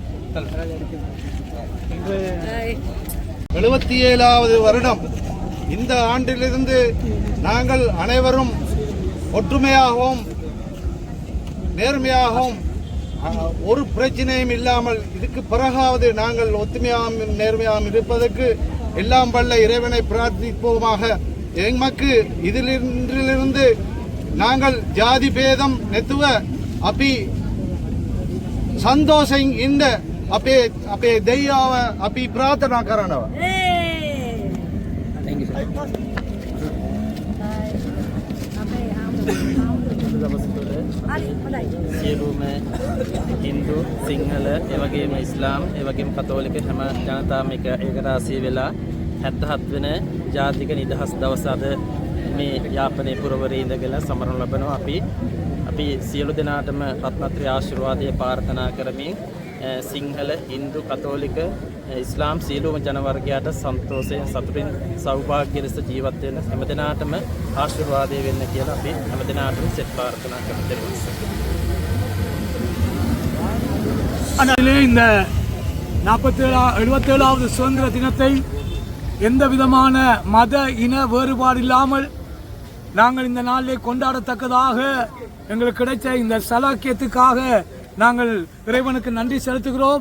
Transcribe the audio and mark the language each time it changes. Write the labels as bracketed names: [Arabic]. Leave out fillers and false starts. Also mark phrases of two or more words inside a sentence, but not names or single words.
[Tamil] 77வது வருடம் இந்த ஆண்டிலிருந்து நாங்கள் அனைவரும் ஒற்றுமையாகவும் நேர்மையாகவும் ஒரு பிரச்சனையும் இல்லாமல் இதுக்கு பிறகாவது நாங்கள் ஒத்துமையாகவும் நேர்மையாகவும் இருப்பதற்கு எல்லாம் வல்ல இறைவனை பிரார்த்திப்போமாக. எமக்கு இதிலிருந்து நாங்கள் [Sinhala] ජාති භේද නැතුව අපි සන්තෝසම් ඉන්න අපේ අපේ දෙයියෝ අපි ප්‍රාර්ථනා කරනවා. සියලුම හින්දු සිංහල එවැගේම ඉස්ලාම් එවැගේම කතෝලික හැම ජනතාවම ඒකරාශී වෙලා 77 වෙන ජාතික නිදහස් දවස අද මේ යාපනයේ පුරවරේ ඉඳගෙන සමරන ලබනවා. අපි සියලු දෙනාටම රත්නත්‍රි ආශිර්වාදයේ ප්‍රාර්ථනා කරමින් සිංහල හින්දු කතෝලික ඉස්ලාම් සියලුම ජන වර්ගයාට සන්තෝෂයෙන් සතුටින් සෞභාග්‍ය ලෙස ජීවත් වෙන්න හැම දිනාටම ආශිර්වාදය වෙන්න කියලා අපි හැම දිනාටම සෙත් ප්‍රාර්ථනා කරමු. [Tamil] இந்த 77வது சுதந்திர தினத்தை எந்த விதமான மத இன வேறுபாடு இல்லாமல் நாங்கள் இந்த நாளிலே கொண்டாடத்தக்கதாக எங்களுக்கு கிடைத்த இந்த சலாக்கியத்துக்காக நாங்கள் இறைவனுக்கு நன்றி செலுத்துகிறோம்.